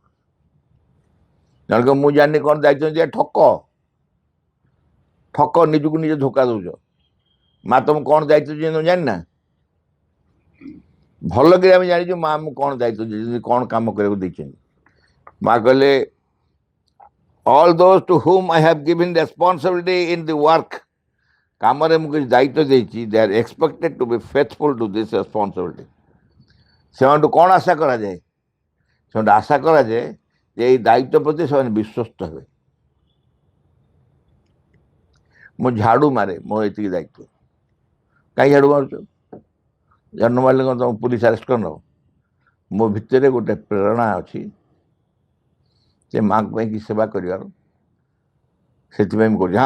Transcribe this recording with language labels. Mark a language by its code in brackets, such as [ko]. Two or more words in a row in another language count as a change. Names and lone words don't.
[or] ଜଣକ ମୁଁ ଜାଣିନି କ'ଣ ଦାୟିତ୍ୱ ଯେ ଠକ ନିଜକୁ ନିଜେ ଧୋକା ଦଉଛ। ମା ତମକୁ କ'ଣ ଦାୟିତ୍ୱ ଦେଇଛନ୍ତି ଜାଣିନା? ଭଲ କରି ଆମେ ଜାଣିଛୁ ମା ଆମକୁ କ'ଣ ଦାୟିତ୍ୱ ଦେଇଛନ୍ତି, କ'ଣ କାମ କରିବାକୁ ଦେଇଛନ୍ତି। ମା କହିଲେ, [en] all those to whom I have given responsibility in the work, [or] କାମରେ ମୁଁ କିଛି ଦାୟିତ୍ୱ ଦେଇଛି, [en] they are expected to be faithful to this responsibility. [or] ସେମାନଙ୍କୁ କ'ଣ ଆଶା କରାଯାଏ? ସେମାନଙ୍କୁ ଆଶା କରାଯାଏ ଯେ ଏଇ ଦାୟିତ୍ୱ ପ୍ରତି ସେମାନେ ବିଶ୍ୱସ୍ତ ହେବେ। ମୁଁ ଝାଡୁ ମାରେ, ମୋର ଏତିକି ଦାୟିତ୍ୱ। କାହିଁ ଝାଡୁ ମାରୁଛ? ଝାଡୁ ମାରିଲେ କ'ଣ ତମ [en] police arrest [or] କରିନେବ? ମୋ ଭିତରେ ଗୋଟେ ପ୍ରେରଣା ଅଛି ଯେ ମାଙ୍କ ପାଇଁ କି ସେବା କରିବାର, ସେଥିପାଇଁ ମୁଁ କହୁଛି।